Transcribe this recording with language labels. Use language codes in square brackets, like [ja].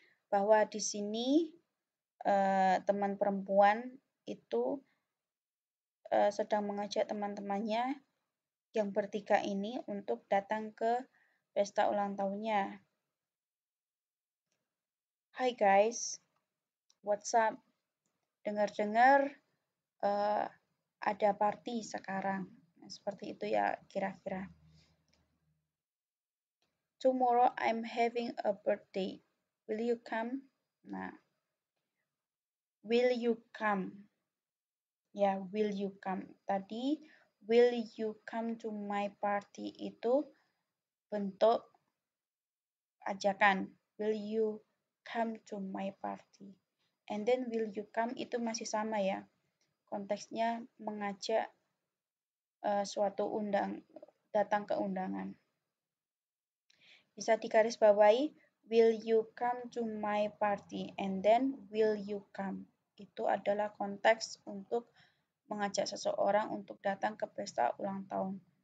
[id] Bahwa di sini teman perempuan itu sedang mengajak teman-temannya yang bertiga ini untuk datang ke pesta ulang tahunnya. [en] Hi guys, what's up? [id] Dengar-dengar ada party sekarang. Nah, seperti itu ya kira-kira. [en] Tomorrow I'm having a birthday. Will you come? Nah, will you come? Ya, will you come. Tadi will you come to my party [id] itu bentuk ajakan. [en] Will you come to my party? And then will you come [id] itu masih sama ya. Konteksnya mengajak suatu datang ke undangan. Bisa digarisbawahi, [en] will you come to my party? And then will you come? [id] Itu adalah konteks untuk mengajak seseorang untuk datang ke pesta ulang tahun.